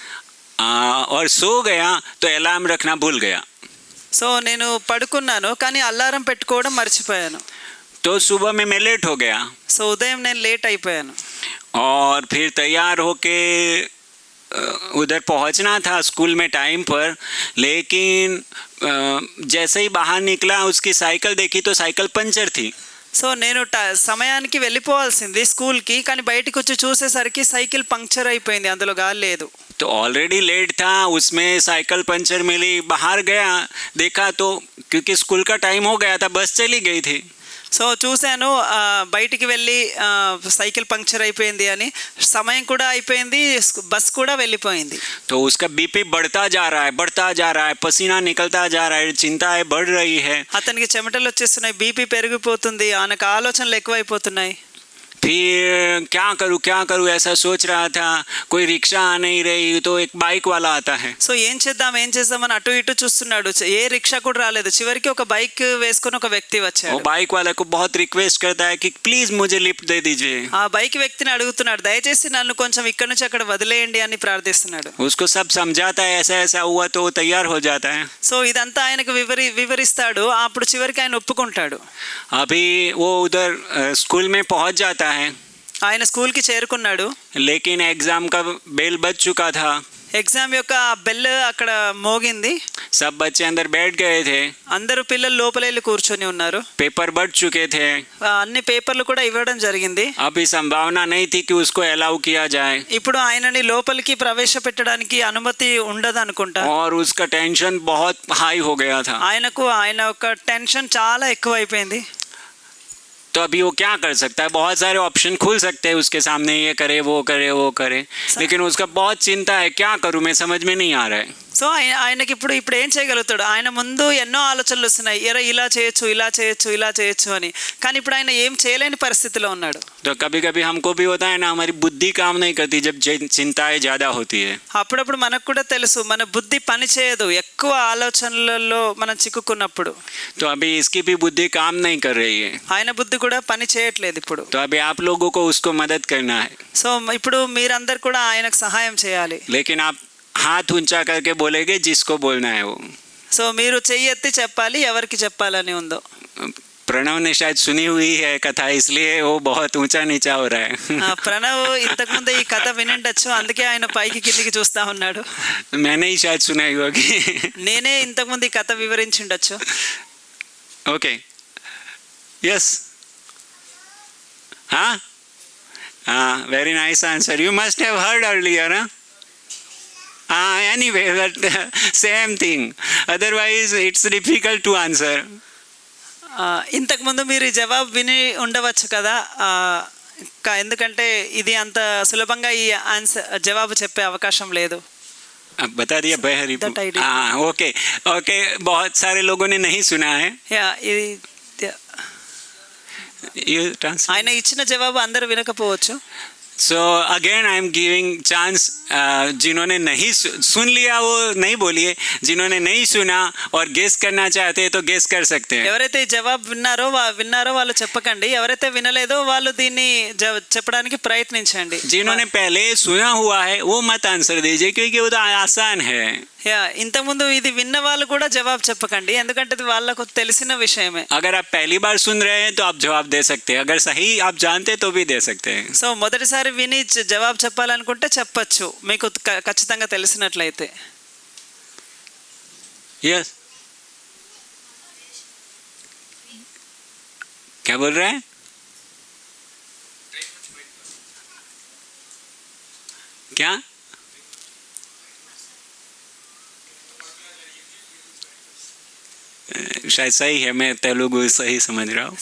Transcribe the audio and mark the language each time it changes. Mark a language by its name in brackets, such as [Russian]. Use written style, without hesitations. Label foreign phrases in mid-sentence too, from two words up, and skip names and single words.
[Hindi] और सो गया तो अलार्म रखना भूल गया. [Telugu] సో నేను పడుకున్నాను కానీ అలారం పెట్టుకోవడం మర్చిపోయాను. [Hindi] तो सुबह में मैं लेट हो गया. [Telugu] సో ఉదయం నేను లేట్ అయిపోయాను. [Hindi] और फिर तैयार होके उधर पहुंचना था स्कूल में टाइम पर, लेकिन जैसे ही बाहर निकला उसकी साइकिल देखी तो साइकिल पंचर थी. [Telugu] సో నేను సమయానికి వెళ్ళిపోవాల్సింది స్కూల్కి, కానీ బయటకు వచ్చి చూసేసరికి సైకిల్ పంక్చర్ అయిపోయింది, అందులో గాలి లేదు. [Hindi] तो [English] already late [Hindi] था, उसमें साइकिल पंचर मिली, बाहर गया देखा तो क्योंकि स्कूल का टाइम हो गया था, बस चली गई थी. [Telugu] సో చూశాను బయటికి వెళ్ళి సైకిల్ పంక్చర్ అయిపోయింది అని, సమయం కూడా అయిపోయింది, బస్ కూడా వెళ్ళిపోయింది. [Hindi] तो उसका बीपी बढ़ता जा रहा है, पसीना निकलता जा रहा है, चिंताएं बढ़ रही है. [Telugu] అతనికి చెమటలు వచ్చేస్తున్నాయి, బీపీ పెరిగిపోతుంది, ఆయనకు ఆలోచనలు ఎక్కువైపోతున్నాయి. [Hindi] फिर क्या करूँ ऐसा सोच रहा था. कोई रिक्शा आ नहीं रही तो एक बाइक वाला आता है. [Telugu] సో ఏం చేద్దామని అటు ఇటు చూస్తున్నాడు, ఏ రిక్షా కూడా రాలేదు. చివరికి ఒక బైక్ వేసుకొని ఒక వ్యక్తి వచ్చాడు. [Hindi] वो बाइक वाले को बहुत रिक्वेस्ट करता है कि प्लीज मुझे लिफ्ट दे दीजिए. [Telugu] ఆ బైక్ వ్యక్తిని అడుగుతున్నాడు, దయచేసి నన్ను కొంచెం ఇక్కడ నుంచి అక్కడ వదిలేయండి అని ప్రార్థిస్తున్నాడు. [Hindi] उसको सब समझाता है, ऐसा हुआ तो वो तैयार हो जाता है. [Telugu] సో ఇదంతా ఆయనకు వివరిస్తాడు, అప్పుడు చివరికి ఆయన ఒప్పుకుంటాడు. [Hindi] अभी वो उधर स्कूल में पहुंच जाता है. [Telugu] ఆయన స్కూల్కి చేరుకున్నాడు. [Hindi] लेकिन एग्जाम का बेल बज चुका था. [Telugu] ఎగ్జామ్ యొక్క బెల్ అక్కడ మోగింది. [Hindi] सब बच्चे अंदर बैठ गए थे. [Telugu] అందరూ పిల్లలు లోపల వెళ్ళి కూర్చొని ఉన్నారు. [Hindi] पेपर बढ़ चुके थे. [Telugu] అన్ని పేపర్లు కూడా ఇవ్వడం జరిగింది. [Hindi] अभी संभावना नहीं थी कि उसको अलाउ किया जाए. [Telugu] ఇప్పుడు ఆయనని లోపలికి ప్రవేశపెట్టడానికి అనుమతి ఉండదు అనుకుంటా. [Hindi] और उसका टेंशन बहुत हाई हो गया था. [Telugu] ఆయన యొక్క టెన్షన్ చాలా ఎక్కువైపోయింది. [Hindi] तो अभी वो क्या कर सकता है, बहुत सारे ऑप्शन खुल सकते हैं उसके सामने, ये करे वो करे, लेकिन उसका बहुत चिंता है, क्या करूं मैं समझ में नहीं आ रहा है. [Telugu] సో సో ఆయనకి ఇప్పుడు ఏం చేయగలుగుతాడు? ఆయన ముందు ఎన్నో ఆలోచనలు వస్తున్నాయి, ఇలా చేయొచ్చు, ఇలా చేయొచ్చు, ఇలా చేయొచ్చు అని. కానీ ఇప్పుడు ఆయన ఏం చేయలేని పరిస్థితిలో ఉన్నాడు. [Hindi] तो कभी कभी हमको भी होता है ना, हमारी बुद्धि काम नहीं करती जब चिंताएं ज़्यादा होती है. [Telugu] అప్పుడప్పుడు మనకు కూడా తెలుసు మన బుద్ధి పని చేయదు ఎక్కువ ఆలోచనలలో మనం చిక్కుకున్నప్పుడు. [Hindi] तो अभी इसकी भी बुद्धि काम नहीं कर रही है. [Telugu] ఆయన బుద్ధి కూడా పని చేయట్లేదు ఇప్పుడు. [Hindi] तो अभी आप लोगों को उसको मदद करना है. [Telugu] సో ఇప్పుడు మీరందరు కూడా ఆయనకు సహాయం చేయాలి. [Hindi] लेकिन आप हाथ ऊंचा करके बोलेंगे जिसको बोलना है वो. [Telugu] సో మీరు చెయ్యి ఎత్తి చెప్పాలి ఎవరికి చెప్పాలని ఉందో. [Hindi] प्रणव ने शायद सुनी हुई है कथा, इसलिए वो बहुत ऊंचा नीचा हो रहा है. [Telugu] ప్రణవ్ ఇంతకుముందు ఈ కథ వినిండొచ్చు, అందుకే ఆయన పైకి కిందికి చూస్తా ఉన్నాడు. [Hindi] मैंने ही शायद सुनाई होगी. [Telugu] నేనే ఇంతకుముందు ఈ కథ వివరించిండొచ్చు. [English] okay, yes, [Hindi] हाँ हाँ, [English] very nice answer. You must have heard earlier. Anyway, but same thing, otherwise it's difficult to answer. [Telugu] ఇంతకుముందు మీరు ఈ జవాబు విని ఉండవచ్చు కదా, ఎందుకంటే ఇది అంత సులభంగా ఈ ఆన్సర్ జవాబు చెప్పే అవకాశం లేదు. [Hindi] अब बता दिया बहरी. [English] That I did. [Hindi] हाँ, [English] okay okay, [Hindi] बहुत सारे लोगों ने नहीं सुना है. [English] You translate. [Telugu] ఆయన ఇచ్చిన జవాబు అందరూ వినకపోవచ్చు. [English] So again I am giving chance, [Hindi] जिन्होंने नहीं सुन लिया वो नहीं बोलिए, जिन्होंने नहीं सुना और गेस करना चाहते हैं तो गेस कर सकते हैं. [Telugu] ఎవరైతే ఈ జవాబు విన్నారో వాళ్ళు చెప్పకండి, ఎవరైతే వినలేదో వాళ్ళు దీన్ని చెప్పడానికి ప్రయత్నించండి. [Hindi] जिन्होंने पहले सुना हुआ है वो मत आंसर दीजिए, क्योंकि वो तो आसान है. [Telugu] ఇంతకుముందు ఇది విన్న వాళ్ళు కూడా జవాబు చెప్పకండి, ఎందుకంటే ఇది వాళ్ళకు తెలిసిన విషయమే. [Hindi] अगर आप पहली बार सुन रहे हैं तो आप जवाब दे सकते हैं, अगर सही आप जानते तो भी दे सकते हैं. [Telugu] సో మొదటిసారి విని జవాబు చెప్పాలనుకుంటే చెప్పచ్చు, మీకు ఖచ్చితంగా తెలిసినట్లయితే. [Hindi] यस, क्या बोल रहे हैं? क्या? शायद सही है, मैं तेलुगु सही समझ रहा हूँ.